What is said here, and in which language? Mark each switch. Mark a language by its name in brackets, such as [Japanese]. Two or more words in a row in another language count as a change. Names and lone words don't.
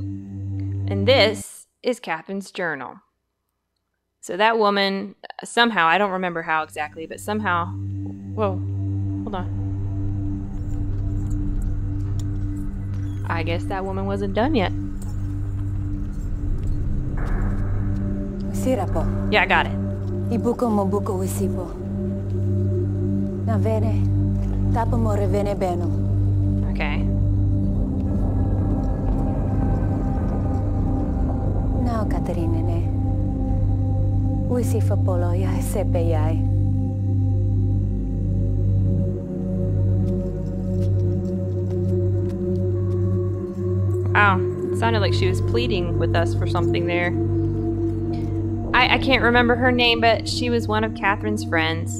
[English] And this is Catherine's journal. So that woman, somehow, I don't remember how exactly, but somehow... Whoa. Hold on. I guess that woman wasn't done yet. Sirapo. Yeah, I got it. Ibuko mobuko wisipo. Na vene. Tapo mo revene beno. Okay. Caterinene. Uisi fapolo yai sepe yai. Wow, it sounded like she was pleading with us for something there. I can't remember her name, but she was one of Catherine's friends.